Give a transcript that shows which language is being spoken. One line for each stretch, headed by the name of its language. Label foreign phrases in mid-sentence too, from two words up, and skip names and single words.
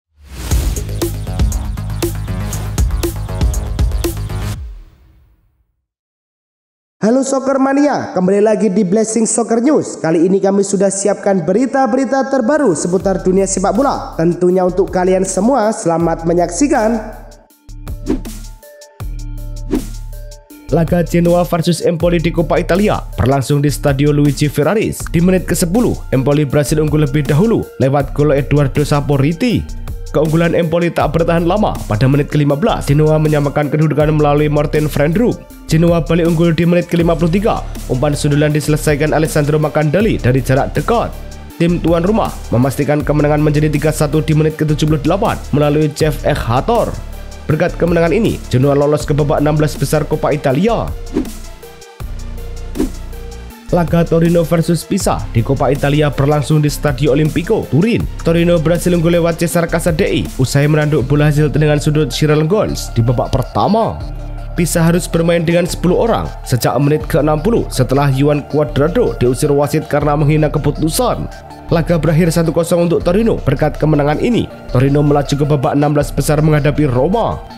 Indonesian: Halo Soccer Mania, kembali lagi di Blessing Soccer News. Kali ini kami sudah siapkan berita-berita terbaru seputar dunia sepak bola. Tentunya untuk kalian semua, selamat menyaksikan. Laga Genoa versus Empoli di Coppa Italia berlangsung di Stadio Luigi Ferraris. Di menit ke-10, Empoli berhasil unggul lebih dahulu lewat gol Edoardo Saporiti. Keunggulan Empoli tak bertahan lama. Pada menit ke-15, Genoa menyamakan kedudukan melalui Martin Friendrup. Genoa balik unggul di menit ke-53. Umpan sundulan diselesaikan Alessandro Macandali dari jarak dekat. Tim tuan rumah memastikan kemenangan menjadi 3-1 di menit ke-78 melalui Jeff Ekhator. Berkat kemenangan ini, Genoa lolos ke babak 16 besar Coppa Italia. Laga Torino versus Pisa di Coppa Italia berlangsung di Stadio Olimpico, Turin. Torino berhasil unggul lewat Cesar Casadei usai meranduk bola hasil tendangan sudut Cyril Gons di babak pertama. Pisa harus bermain dengan 10 orang sejak menit ke-60 setelah Juan Cuadrado diusir wasit karena menghina keputusan. Laga berakhir 1-0 untuk Torino. Berkat kemenangan ini, Torino melaju ke babak 16 besar menghadapi Roma.